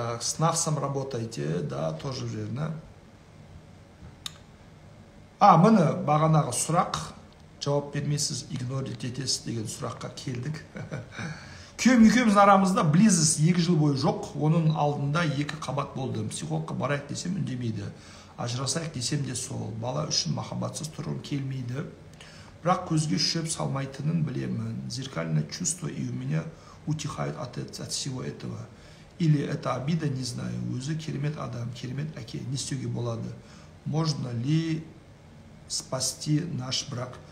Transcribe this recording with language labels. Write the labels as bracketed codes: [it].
[ru] С навсом работайте, да, тоже верно. [kk] Міне бағанағы сұрақ, жауап бермейсіз, игнорить етесіз деген сұраққа келдік. Күйеуім екеуміздің арамызда близость 2 жыл бойы жоқ, оның алдында 2 қабат болды. Психологқа барайық десем үндемейді. Ажырасайық десем де сол. Бала үшін махаббатсыз тұрғым келмейді. Бірақ көзге шөп салмайтынын білемін. [ru] Зеркальное чувство, и у меня утихает от всего этого. Или это обида, не знаю. [kk] Өзі керемет адам, керемет әке. Не істеуге болады? [ru] Можно ли спасти наш брак?